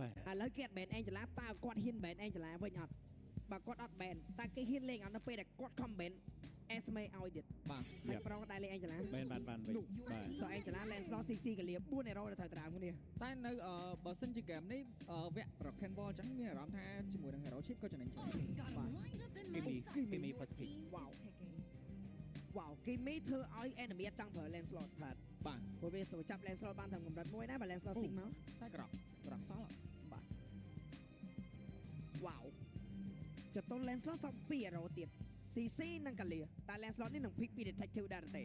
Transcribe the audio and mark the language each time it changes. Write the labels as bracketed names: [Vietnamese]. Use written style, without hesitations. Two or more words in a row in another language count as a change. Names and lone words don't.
[Khmer] ឥឡូវគេអត់ ban Angela តើគាត់ហ៊ាន ban Angela វិញអត់បើគាត់អត់ ban តើគេហ៊ានលេងអត់នៅពេលដែលគាត់ comment Esme ឲ្យទៀត បាទ ហើយប្រងដែរលេង Angela បានវិញបាទ So Angela Lancelot CC កលា4 hero ដែលត្រូវត្រាំគ្នា តែនៅបើសិនជាហ្គេមនេះវគ្គ Rocket Ball អញ្ចឹងមានអារម្មណ៍ថាជាមួយនឹង Hero Chip ក៏ចំណេញច្រើន [English] Give me first pick [Khmer] វ៉ាវវ៉ាវគេមីធ្វើឲ្យ enemy អត់ចង់ប្រើ Lancelot ថា បាទ ព្រោះវាចូលចាប់ Lancelot បានតាមកម្រិតមួយណាបើ Lancelot ស៊ីងមក តែក្រក់សល់ បាទវ៉ាវចតុល Lancelot ទៅ2 hero ទៀត CC និងកាលាតែ Lancelot នេះនឹង pick ពី detective ដែរទេ